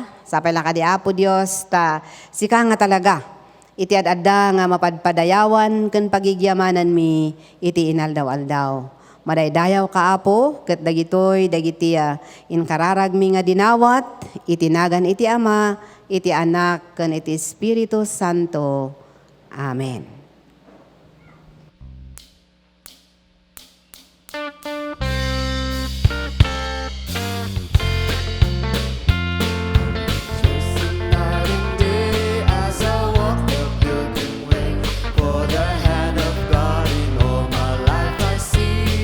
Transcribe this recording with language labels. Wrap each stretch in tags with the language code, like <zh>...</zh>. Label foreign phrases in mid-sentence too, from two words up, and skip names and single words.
<ilo>Sapay lang kadi Apo Dios ta sika nga talaga iti adda nga mapadpadayawan ken pagigyamanan mi iti inaldaw-aldaw. Madaydayaw ka Apo, ket dagitoy dagiti inkararag mi nga dinawat, itinagan iti Ama, iti Anak, ken iti Espiritu Santo. Amen.</ilo> <en>Night and day as I walk the pilgrim way, for the hand of God in all my life I see.</en>